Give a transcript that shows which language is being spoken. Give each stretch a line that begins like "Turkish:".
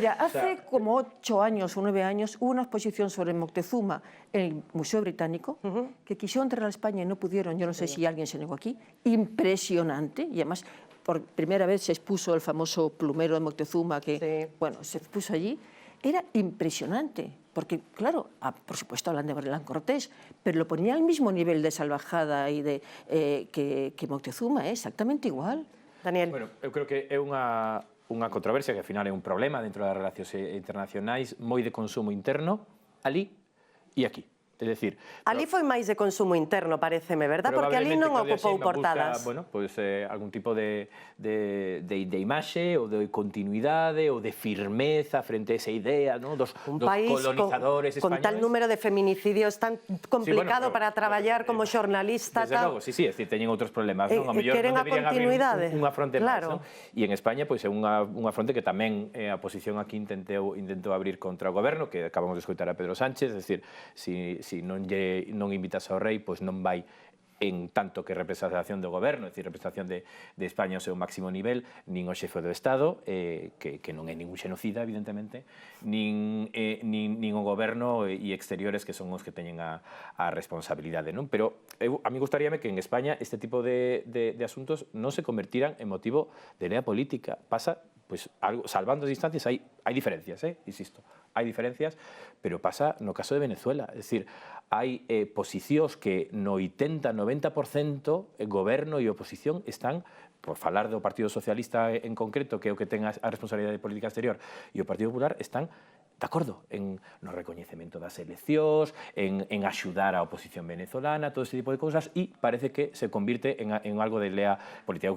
Spanish: Hace como 8 años o 9 años hubo una exposición sobre Moctezuma en el Museo Británico que quisieron entrar a España y no pudieron, yo no sé si alguien se negó aquí, impresionante, y además por primera vez se expuso el famoso plumero de Moctezuma que, bueno, se expuso allí, era impresionante, porque claro, por supuesto hablan de Hernán Cortés, pero lo ponía al mismo nivel de salvajada y que Moctezuma, exactamente igual. Daniel.
Galician: Bueno, eu creo que é unha controversia que ao final é un problema dentro das relacións internacionais, moi de consumo interno, ali e aquí.
Spanish: Es decir,
Galician: ali foi máis de consumo interno, pareceme, verdad? Porque ali non ocupou portadas. Bueno, pues algún tipo de imaxe ou de continuidade ou de firmeza frente a esa idea, ¿no? dos colonizadores españoles. Con tal número de feminicidios tan complicado para traballar como xornalista. Desde logo, sí,
Spanish: es decir,
Galician: teñen outros problemas, non? A mellor non deberían abrir unha fronte máis, non? E en España, pois é unha fronte que tamén a oposición aquí intentou abrir contra o goberno, que acabamos de escoitar a Pedro Sánchez,
Spanish: es decir,
Galician: si non invitas ao rei, pois non vai en tanto que representación do goberno, é dicir, representación de España ao seu máximo nivel, nin o xefe do Estado, que non é ningún xenocida, evidentemente, nin o goberno e exteriores que son os que teñen a responsabilidade, non? Pero a mí gustaríame que en España este tipo de asuntos non se convertiran en motivo de pelea política. Pasa, pues, algo, salvando as distancias, hai diferencias, insisto, hai diferencias, pero pasa no caso de Venezuela, é dicir, hai posicións que no 80-90% goberno e oposición están, por falar do Partido Socialista en concreto, que é o que ten a responsabilidade de política exterior, e o Partido Popular están de acordo no recoñecemento das eleccións, en axudar a oposición venezolana, todo ese tipo de cousas, e parece que se convirte en algo de lea política.